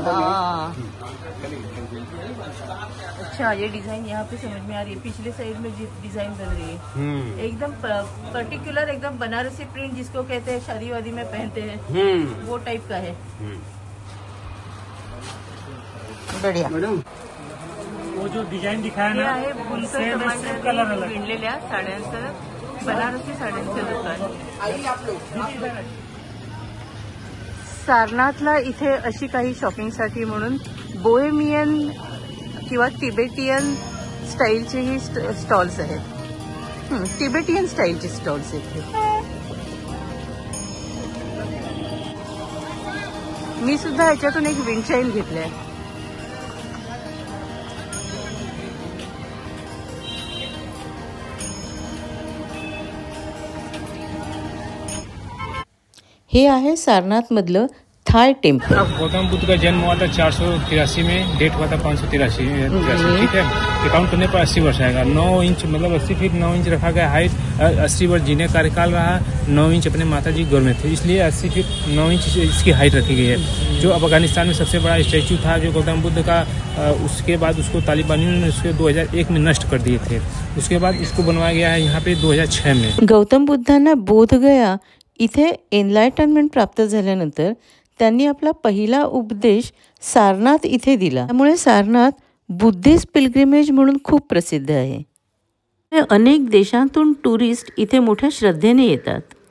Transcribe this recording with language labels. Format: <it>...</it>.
<hi>हाँ, अच्छा, ये डिजाइन यहाँ पे समझ में आ रही है। पिछले साइड में डिजाइन बन रही है एकदम पर्टिकुलर, एकदम बनारसी प्रिंट जिसको कहते हैं शादी वादी में पहनते हैं, वो टाइप का है। बढ़िया मैडम वो जो डिजाइन दिखाया</hi> <mr>ना, हे आहे बुनकर समाजाने विणलेल्या साड्यांचं, बनारसी साड्यांचं दुकान। सारनाथला इथे अशी काही शॉपिंगसाठी म्हणून बोहेमियन किंवा तिबेटियन स्टाईलचे ही स्टॉल्स आहेत। तिबेटियन स्टाईलचे स्टॉल्स इथे। मी सुद्धा ह्याच्यातून एक विंडचाइल घेतलाय। हे आहे सारनाथ मधलं थाय टेम्पल।</mr> <hi>गौतम बुद्ध का जन्म हुआ था 483 में, डेट हुआ था 583, ठीक है। ये काउंट करने पर 80 वर्ष आएगा। 9 इंच मतलब 80 फीट 9 इंच रखा गया हाइट। 80 वर्ष जीने का कार्यकाल रहा। 9 इंच अपने माता जी गौर में थे, इसलिए 80 फीट 9 इंच इसकी हाइट रखी गई है। जो अफगानिस्तान में सबसे बड़ा स्टैचू था जो गौतम बुद्ध का, उसके बाद उसको तालिबानियों ने उसके 2001 में नष्ट कर दिए थे। उसके बाद इसको बनवाया गया है यहाँ पे 2006 में।</hi> <mr>गौतम बुद्धांना बोधगया इथे एनलायटनमेंट प्राप्त झाल्यानंतर त्यांनी आपला पहिला उपदेश सारनाथ इथे दिला। त्यामुळे सारनाथ बुद्धिस्ट पिलग्रिमेज म्हणून खूप प्रसिद्ध आहे। अनेक देशांतून टुरिस्ट इथे मोठ्या श्रद्धेने येतात।</mr>